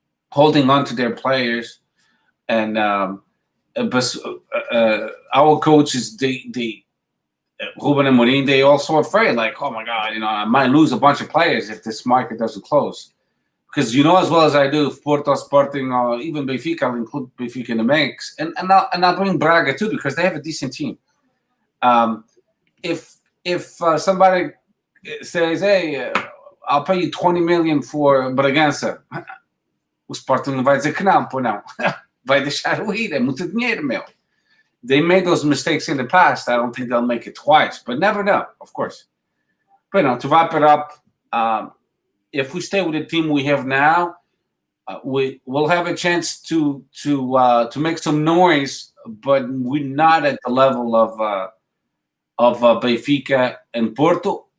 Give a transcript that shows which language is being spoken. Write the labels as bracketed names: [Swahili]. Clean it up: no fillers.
[English] holding on to their players, and but our coaches, they Ruben and Mourinho, they also afraid, like, oh my God, I might lose a bunch of players if this market doesn't close. Because as well as I do, Porto, Sporting, or even Benfica, I'll include Benfica in the mix, and I'll bring Braga too because they have a decent team. If somebody says, hey, I'll pay you 20 million for Bragança, [Portuguese] o Sporting não vai dizer que não, pô, não. Vai deixar o ir, é muito dinheiro, meu. [English] They made those mistakes in the past. I don't think they'll make it twice, but never know, of course. But to wrap it up, if we stay with the team we have now, we'll have a chance to make some noise, but we're not at the level of Benfica and Porto.